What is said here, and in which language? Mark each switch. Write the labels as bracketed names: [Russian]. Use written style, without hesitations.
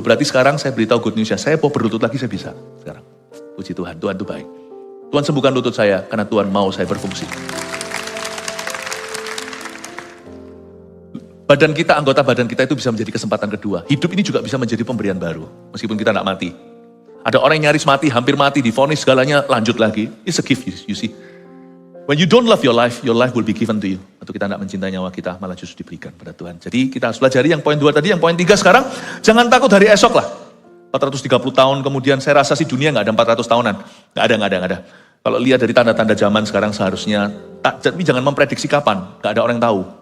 [Indonesian] Berarti sekarang saya beritahu [English] good news [Indonesian] ya, saya mau berlutut lagi saya bisa sekarang. Puji Tuhan, Tuhan itu baik. Tuhan sembuhkan lutut saya karena Tuhan mau saya berfungsi. Anggota badan kita itu bisa menjadi kesempatan kedua. Hidup ini juga bisa menjadi pemberian baru, meskipun kita tidak mati. Ada orang yang nyaris mati, hampir mati, divonis segalanya, lanjut lagi. [English] It's a gift, you see. When you don't love your life will be given to you. [Indonesian] Atau kita tidak mencintai nyawa kita, malah justru diberikan pada Tuhan. Jadi kita harus pelajari yang poin 2 tadi, yang poin 3 sekarang. Jangan takut hari esok lah. 430 tahun kemudian, saya rasa sih dunia nggak ada 400 tahunan. Nggak ada. Kalau lihat dari tanda-tanda zaman sekarang seharusnya, tapi jangan memprediksi kapan, nggak ada orang yang tahu.